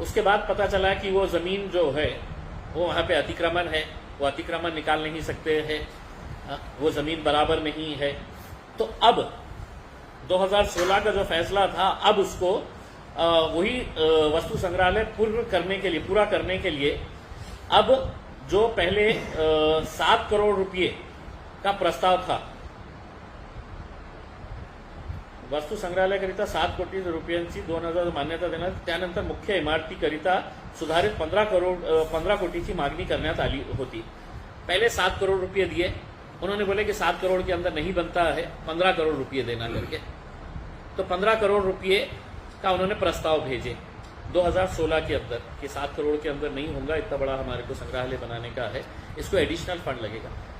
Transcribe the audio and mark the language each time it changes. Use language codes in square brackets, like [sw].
[hi] उसके बाद पता चला कि वो जमीन जो है वो वहाँ पे अतिक्रमण है, वो अतिक्रमण निकाल नहीं सकते हैं, वो जमीन बराबर नहीं है। तो अब 2016 का जो फैसला था, अब उसको वही वस्तु संग्रहालय पूरा करने के लिए अब जो पहले 7 करोड रुपये का प्रस्ताव था, [mr] वस्तू संग्रहालयाकरिता 7 कोटी रुपयांची 2000 मान्यता देण्यात, त्यानंतर मुख्य इमारतीकरिता सुधारित 15 कोटीची मागणी करण्यात आली होती। [hi] पहले 7 करोड़ रुपये दिए, उन्होंने बोले कि 7 करोड़ के अंदर नहीं बनता है, 15 करोड़ रुपये देना करके, तो 15 करोड़ रुपये का उन्होंने प्रस्ताव भेजे 2016 के अंदर कि 7 करोड़ के अंदर नहीं होगा, इतना बड़ा हमारे को संग्रहालय बनाने का है, इसको एडिशनल फंड लगेगा।